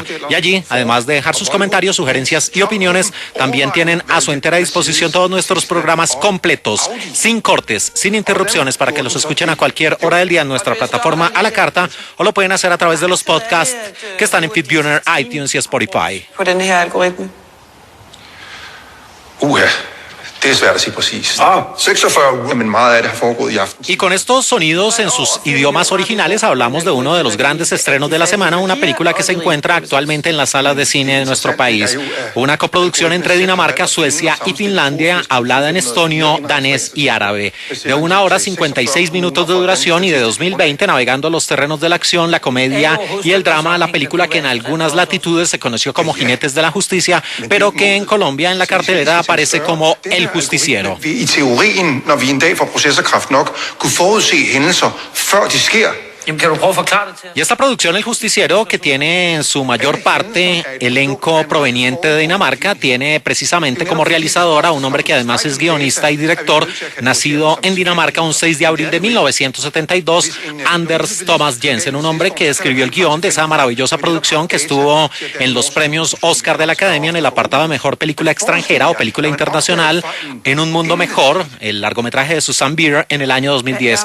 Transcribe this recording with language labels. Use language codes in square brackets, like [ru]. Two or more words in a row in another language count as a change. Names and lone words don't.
[es] Y allí, además de dejar sus comentarios, sugerencias y opiniones, también tienen a su entera disposición todos nuestros programas completos, sin cortes, sin interrupciones, para que los escuchen a cualquier hora del día en nuestra plataforma a la carta, o lo pueden hacer a través de los podcasts que están en FeedBurner, iTunes y Spotify. [da] På den her algoritme. Det er svært at sige præcis. 46 uger, men meget af det har foregået i aften. [es] Y con estos sonidos en sus idiomas originales hablamos de uno de los grandes estrenos de la semana, una película que se encuentra actualmente en las salas de cine de nuestro país. Una coproducción entre Dinamarca, Suecia y Finlandia, hablada en estonio, danés y árabe. De 1 hora 56 minutos de duración y de 2020, navegando los terrenos de la acción, la comedia y el drama, la película que en algunas latitudes se conoció como Jinetes de la Justicia, pero que en Colombia en la cartelera aparece como El Justiciero. [da] I teorien, når vi en dag får processorkraft nok, kunne forudse hændelser før de sker. [es] Y esta producción, El Justiciero, que tiene en su mayor parte elenco proveniente de Dinamarca, tiene precisamente como realizador a un hombre que además es guionista y director, nacido en Dinamarca un 6 de abril de 1972, Anders Thomas Jensen, un hombre que escribió el guión de esa maravillosa producción que estuvo en los premios Oscar de la Academia en el apartado de Mejor Película Extranjera o Película Internacional, En un Mundo Mejor, el largometraje de Susanne Bier en el año 2010.